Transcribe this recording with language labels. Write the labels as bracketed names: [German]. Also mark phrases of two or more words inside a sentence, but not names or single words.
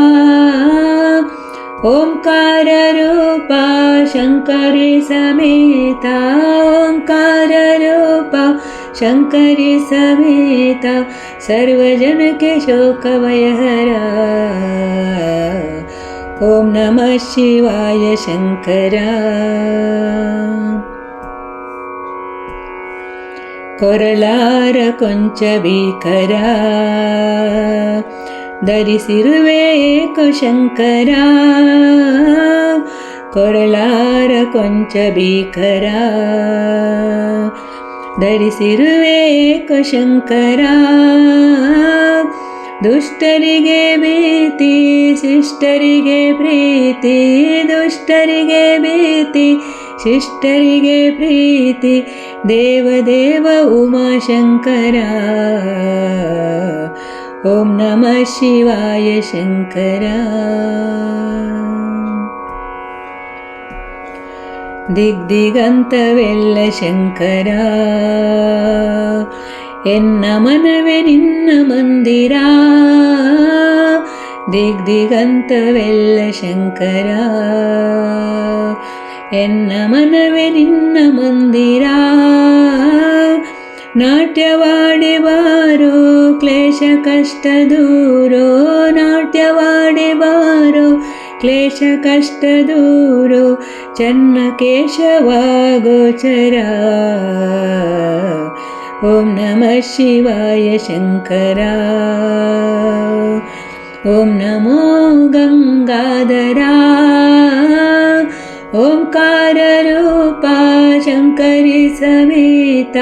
[Sanskrit] ओंकाररूपा शङ्करी समेता। ओंकाररूपा शङ्करी समेता। सर्वजनके शोकभयहरा। ॐ नमः शिवाय शङ्करा। [Kannada] ಕೊರಳಾರ ಕೊಂಚ ಭೀಕರ ಧರಿಸಿರುವೆ ಏಕೋ ಶಂಕರ. ಕೊರಳಾರ ಕೊಂಚ ಭೀಕರ ಧರಿಸಿರುವೆ ಏಕೋ ಶಂಕರ. ದುಷ್ಟರಿಗೆ ಭೀತಿ ಶಿಷ್ಟರಿಗೆ ಪ್ರೀತಿ. ದುಷ್ಟರಿಗೆ ಭೀತಿ ಶಿಷ್ಟರಿಗೆ ಪ್ರೀತಿ. ದೇವದೇವ ಉಮಾಶಂಕರ. [Sanskrit] ॐ नमः शिवाय शङ्कर. [Kannada] ದಿಗ್ದಿಗಂತವೆಲ್ಲ ಶಂಕರ. ಎನ್ನ ಮನವೇ ನಿನ್ನ ಮಂದಿರ. ದಿಗ್ದಿಗಂತವೆಲ್ಲ ಶಂಕರ. ಎನ್ನ ಮನವೇ ನಿನ್ನ ಮಂದಿರ. ನಾಟ್ಯವಾಡಿ ಬಾರೋ ಕ್ಲೇಶ ಕಷ್ಟ ದೂರೋ. ನಾಟ್ಯವಾಡಿ ಬಾರೋ ಕ್ಲೇಶ ಕಷ್ಟ ದೂರೋ. ಚನ್ನಕೇಶವ ಗೋಚರ. [Sanskrit] ॐ नमः शिवाय शङ्कर. ॐ नमो गङ्गाधरा. ओंकाररूपा शङ्करी समेता.